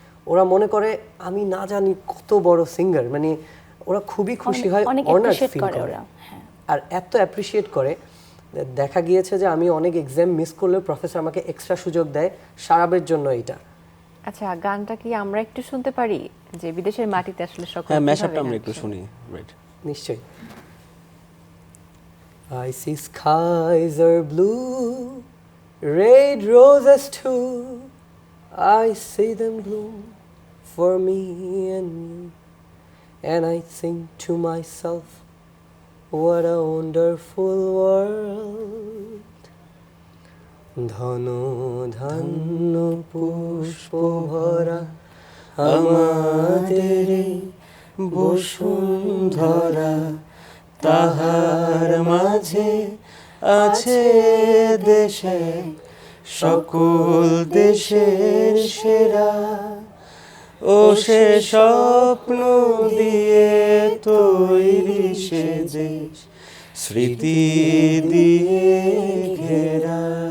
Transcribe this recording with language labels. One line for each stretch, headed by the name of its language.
Bangla: ওরা মনে করে আমি না জানি কত বড় সিঙ্গার, মানে ওরা খুবই খুশি হয়,
English: honoured feel করে,
Bangla: আর এত অ্যাপ্রিসিয়েট করে। দেখা গিয়েছে যে আমি অনেক এক্সাম মিস করলেও প্রফেসর আমাকে এক্সট্রা সুযোগ দেয় শারাবের জন্য এটা। আচ্ছা, গানটা কি আমরা একটু শুনতে পারি, যে বিদেশের মাটিতে আসলে সকল হ্যাঁ, ম্যাশআপটা আমরা একটু শুনি। রাইট, নিশ্চয়ই।
English: I see skies are blue, red roses too, I see them bloom for me and you, and I think to myself, what a wonderful world.
Bangla: ধন ধান্য পুষ্প ভরা আমাদের বসুন্ধরা, তাহার মাঝে আছে দেশে সকল দেশের সেরা, ও সে স্বপ্ন দিয়ে তৈরি সে দেশ, স্মৃতি দিয়ে ঘেরা,